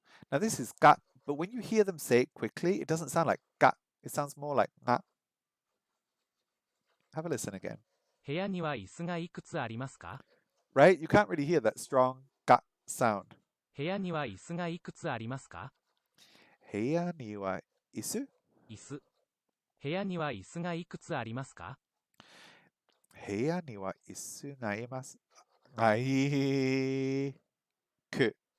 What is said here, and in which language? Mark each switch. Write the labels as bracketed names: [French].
[English] Now this is ga, but when you hear them say it quickly, it doesn't sound like ga. It sounds more like nga. Have a listen again. [Japanese] 部屋には椅子がいくつありますか？ [English] Right? You can't really hear that strong ga sound. [Japanese] 部屋には椅子がいくつありますか？部屋には椅子椅子、部屋には椅子がいくつありますか？部屋には椅子がいます。がいく。